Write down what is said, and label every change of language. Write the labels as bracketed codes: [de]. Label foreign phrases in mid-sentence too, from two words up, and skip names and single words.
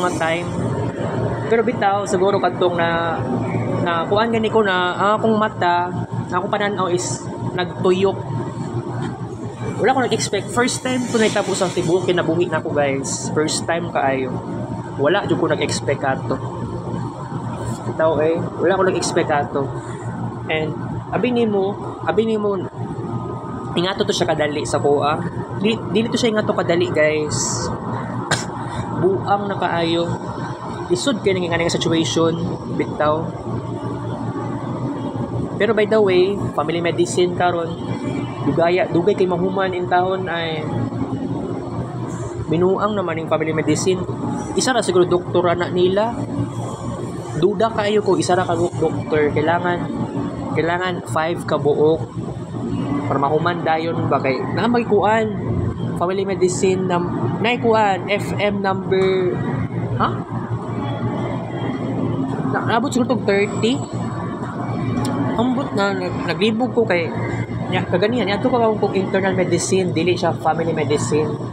[ceb] nga time pero bitaw siguro katong na kuan gani ko na akong mata na akong pananaw is nagtuyok wala ko nag-expect [en] first time [ceb] ko naitabo sa tibuok kinabuhi na ko guys [en] first time [ceb] kaayo wala jud ko nag-expect ato bitaw wala ko nag-expect ato and abi nimo ingato to siya kadali sa kuha dili to siya ingato kadali guys buang na kaayo isod kay nga nga situation bitaw pero [en] by the way family medicine [ceb] karon dugay kay mahuman in taon ay binuang naman yung [en] family medicine [ceb] isa ra siguro doktor na nila duda kayo ko isa ra ka doktor kailangan 5 ka buok para mahuman dayon ba kay na magkuan [en] family medicine [ceb] na naikuan [en] FM number [ceb] naabot siguro tong 30 ambot na naglibog ko kay kaganihan ato ka kung [en] internal medicine [ceb] dili siya [en] family medicine